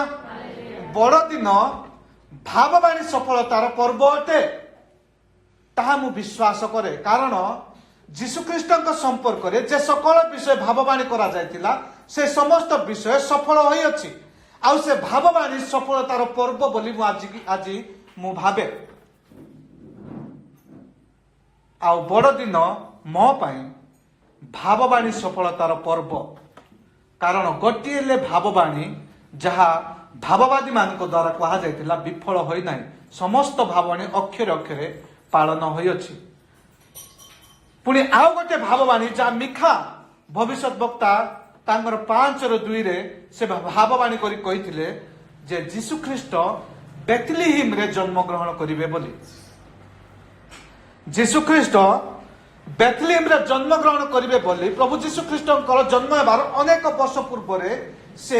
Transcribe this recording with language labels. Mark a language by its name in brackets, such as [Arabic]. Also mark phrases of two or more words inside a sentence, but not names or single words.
[Odia] ବଡ଼ ଦିନ ଭାବବାଣୀ ସଫଳତାର ପର୍ବ ଅଟେ ତାହା ମୁଁ ବିଶ୍ୱାସ କରେ କାରଣ ଯୀଶୁ ଖ୍ରୀଷ୍ଟଙ୍କ ସମ୍ପର୍କ ଯେ ସକଳ ବିଷୟ ଭାବବାଣୀ କରା ଯାଇଥିଲା ସେ ସମସ୍ତ ବିଷୟ ସଫଳ ହୋଇ ଅଛି ଆ ସେ ଭାବବାଣୀ ସଫଳତାର ପର୍ବ ବୋଲି ମୁଁ ଆଜି ମୁଁ ଭାବେ ଆ ବଡ଼ ଦିନ ମୋ ପାଇଁ ଭାବବାଣୀ ସଫଳତାର ପର୍ବ କାରଣ ଗୋଟେ ଭାବବାଣୀ ଯାହା ଭାବବାଦୀ ମାନଙ୍କ ଦ୍ୱାରା କୁହା ଯାଇଥିଲା ବିଫଳ ହୋଇ ନାହିଁ ସମସ୍ତ ଭାବବାଣୀ ଅକ୍ଷରେ ଅକ୍ଷରେ ପାଳନ ହୋଇ ଅଛି। ପୁଣି ଆଉ ଗୋଟେ ଭାବବାଣୀ ଯାହା ମୀଖା ଭବିଷ୍ୟତ ବକ୍ତା ତାଙ୍କର 5:2 ରେ ସେ ଭାବବାଣୀ କରି କହିଥିଲେ ଯେ ଯୀଶୁ ଖ୍ରୀଷ୍ଟ ବେଥଲେହେମ ରେ ଜନ୍ମ ଗ୍ରହଣ କରିବେ ବୋଲି। ଯୀଶୁ ଖ୍ରୀଷ୍ଟ ବେଥଲେହେମ ରେ ଜନ୍ମ ଗ୍ରହଣ କରିବେ ବୋଲି ପ୍ରଭୁ ଯୀଶୁ ଖ୍ରୀଷ୍ଟଙ୍କର ଜନ୍ମ ହେବାର ଅନେକ ବର୍ଷ ପୂର୍ବ ରେ ସେ